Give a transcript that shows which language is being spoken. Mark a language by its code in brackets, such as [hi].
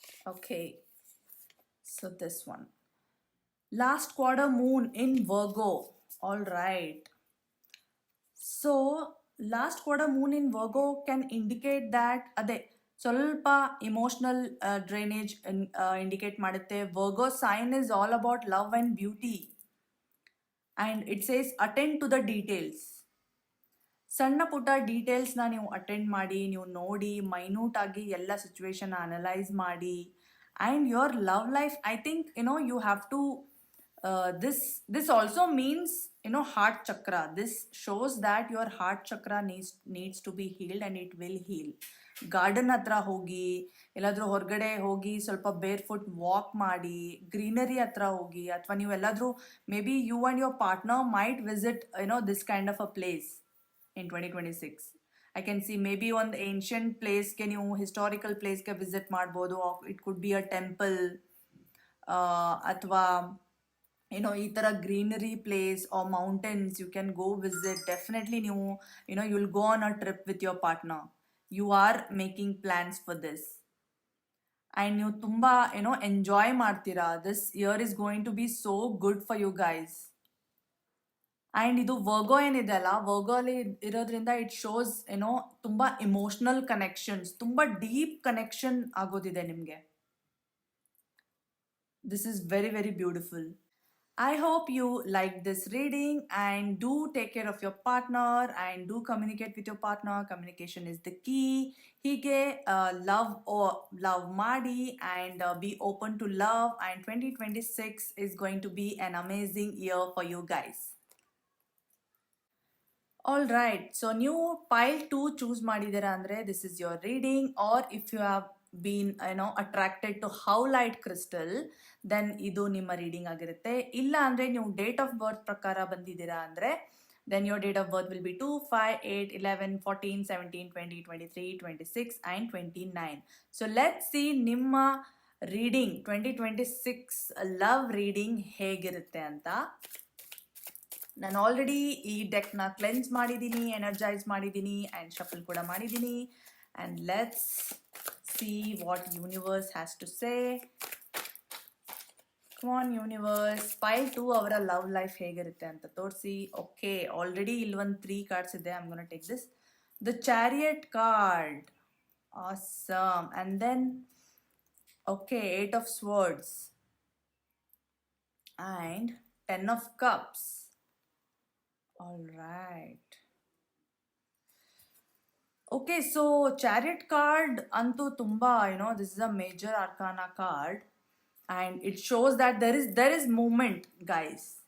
[en] Okay, so this one. Last quarter moon in Virgo. All right. So last quarter moon in Virgo can indicate that [kn] ಅದೇ ಸ್ವಲ್ಪ emotional drainage indicate ಮಾಡುತ್ತೆ. [en] Virgo sign is all about love and beauty and it says attend to the details. [kn] ಸಣ್ಣ ಪುಟ್ಟ ಡೀಟೇಲ್ಸ್ನ ನೀವು attend ಮಾಡಿ, ನೀವು ನೋಡಿ minute ಆಗಿ ಎಲ್ಲ ಸಿಚುವೇಶನ್ ಅನಲೈಸ್ ಮಾಡಿ. [en] And your love life, I think you have to this also means heart chakra. This shows that your heart chakra needs to be healed and it will heal. [kn] Garden ಹತ್ರ ಹೋಗಿ, ಎಲ್ಲಾದರೂ ಹೊರಗಡೆ ಹೋಗಿ ಸ್ವಲ್ಪ ಬೇರ್ foot walk ಮಾಡಿ, greenery ಹತ್ರ ಹೋಗಿ, ಅಥವಾ ನೀವು ಎಲ್ಲಾದರೂ [en] Maybe you and your partner might visit this kind of a place in 2026. I can see maybe [kn] ಒಂದು ಏನ್ಷಿಯಂಟ್ ಪ್ಲೇಸ್ಗೆ ನೀವು ಹಿಸ್ಟಾರಿಕಲ್ ಪ್ಲೇಸ್ಗೆ ವಿಸಿಟ್ ಮಾಡ್ಬೋದು. [en] it could be a temple [kn] ಅಥವಾ ಈ ಥರ [en] Greenery place or mountains you can go visit. Definitely ನೀವು you will go on a trip with your partner. You are making plans for this and [kn] ನೀವು ತುಂಬ enjoy ಮಾಡ್ತೀರಾ. [en] This year is going to be so good for you guys. [kn] And ಇದು ವರ್ಗೋ ಏನಿದೆ ಅಲ್ಲ, ವರ್ಗೋ ಅಲ್ಲಿ ಇರೋದ್ರಿಂದ it shows ತುಂಬ emotional connections, ತುಂಬ ಡೀಪ್ ಕನೆಕ್ಷನ್ ಆಗೋದಿದೆ ನಿಮಗೆ. [en] This is very very beautiful. I hope you like this reading and do take care of your partner and do communicate with your partner. Communication is the key. [kn] Hige love ಮಾಡಿ [en] and be open to love, and 2026 is going to be an amazing year for you guys. All right, so [kn] ನೀವು pile 2 choose ಮಾಡಿದ್ದೀರಾ ಅಂದರೆ [en] this is your reading, or if you have been attracted to howlite crystal, then [kn] ಇದು ನಿಮ್ಮ reading ಆಗಿರುತ್ತೆ. ಇಲ್ಲ ಅಂದರೆ ನೀವು date of birth ಪ್ರಕಾರ ಬಂದಿದ್ದೀರಾ ಅಂದರೆ [en] then your date of birth will be 2, 5, 8, 11, 14, 17, 20, 23, 26 and 29. So let's see [kn] ನಿಮ್ಮ ರೀಡಿಂಗ್ 2026 ಲವ್ ರೀಡಿಂಗ್ ಹೇಗಿರುತ್ತೆ ಅಂತ. ನಾನು ಆಲ್ರೆಡಿ ಈ ಡೆಕ್ನ ಕ್ಲೆನ್ಸ್ ಮಾಡಿದ್ದೀನಿ, ಎನರ್ಜೈಸ್ ಮಾಡಿದ್ದೀನಿ ಆ್ಯಂಡ್ ಶಫಲ್ ಕೂಡ ಮಾಡಿದ್ದೀನಿ. [en] And let's see what universe has to say. Come on universe, [kn] ಪೈಲ್ 2 ಅವರ ಲವ್ ಲೈಫ್ ಹೇಗಿರುತ್ತೆ ಅಂತ ತೋರಿಸಿ. [en] okay, [kn] ಆಲ್ರೆಡಿ ಇಲ್ಲಿ ಒಂದು 3 ಕಾರ್ಡ್ಸ್ ಇದೆ. [en] I am gonna take this. The chariot card, awesome. And then okay, 8 of swords and 10 of cups. All right. Okay, so chariot card [kn] antu tumba, [en] this is a major arcana card and it shows that there is movement, guys.